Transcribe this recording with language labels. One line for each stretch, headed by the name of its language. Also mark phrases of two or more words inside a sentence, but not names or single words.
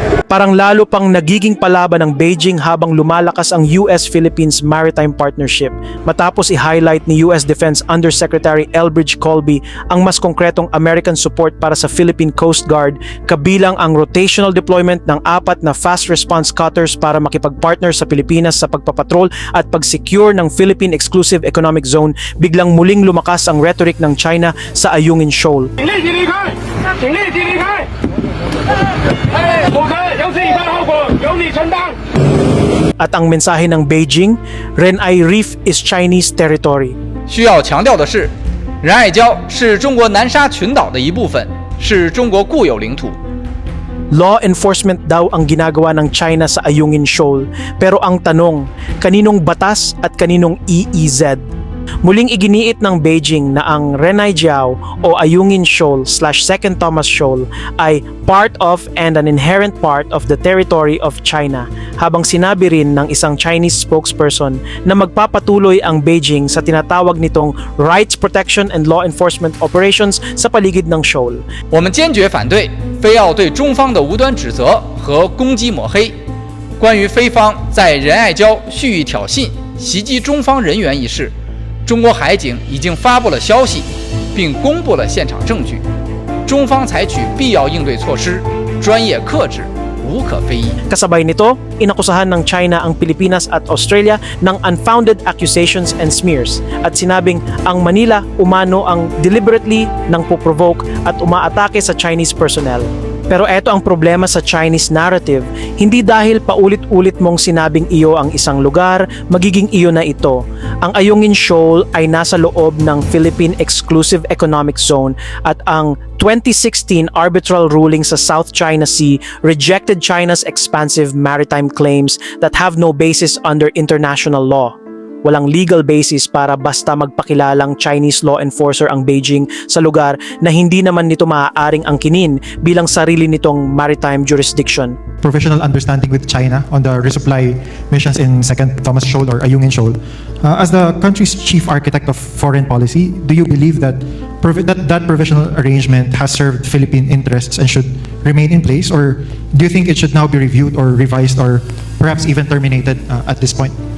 Filipino: Parang lalo pang nagiging palaban ng Beijing habang lumalakas ang US-Philippines Maritime Partnership matapos i-highlight ni US Defense Undersecretary Elbridge Colby ang mas konkretong
English: American support
Filipino: para sa Philippine Coast Guard, kabilang ang
English: rotational deployment
Filipino: ng 4 na
English: fast response cutters
Filipino: para makipag-partner sa Pilipinas sa pagpapatrol at pag-secure ng Philippine Exclusive Economic Zone. Biglang muling lumakas ang rhetoric ng China sa Ayungin Shoal. At ang mensahe ng Beijing,
English: Renai Reef is Chinese territory.
Chinese: 需要强调的是，仁爱礁是中国南沙群岛的一部分，是中国固有领土。
English: Law enforcement
Filipino: daw ang ginagawa ng China sa Ayungin Shoal. Pero ang tanong, kaninong batas at kaninong EEZ? Muling iginiit ng Beijing na ang Renai Jiao o Ayungin Shoal / Second Thomas Shoal ay
English: part of and an inherent part of the territory of China,
Filipino: habang sinabi rin ng isang
English: Chinese spokesperson
Filipino: na magpapatuloy ang Beijing sa tinatawag nitong
English: rights protection and law enforcement operations
Filipino: sa paligid ng shoal. 我们坚决反对非要对中方的无端指责和攻击抹黑。关于菲方在仁爱礁蓄意挑衅、袭击中方人员一事，中国海警已经发布了消息，并公布了现场证据。中方采取必要应对措施，专业克制，无可非议。 Kasabay nito, inakusahan ng China ang Pilipinas at Australia ng
English: unfounded accusations and smears
Filipino: at sinabing ang Manila umano ang deliberately nang poprovoke at umaatake sa
English: Chinese personnel.
Filipino: Pero eto ang problema sa
English: Chinese narrative,
Filipino: hindi dahil paulit-ulit mong sinabing iyo ang isang lugar, magiging iyo na ito. Ang Ayungin Shoal ay nasa loob ng Philippine Exclusive Economic Zone at ang 2016
English: arbitral ruling
Filipino: sa South China Sea
English: rejected China's expansive maritime claims that have no basis under international law.
Filipino: Walang
English: legal basis
Filipino: para basta magpakilalang
English: Chinese law enforcer
Filipino: ang Beijing sa lugar na hindi naman nito maaaring angkinin bilang sarili nitong
English: maritime jurisdiction. Professional understanding with China on the resupply missions in Second Thomas Shoal or Ayungin Shoal. As the country's chief architect of foreign policy, do you believe that that professional arrangement has served Philippine interests and should remain in place, or do you think it should now be reviewed or revised or perhaps even terminated at this point?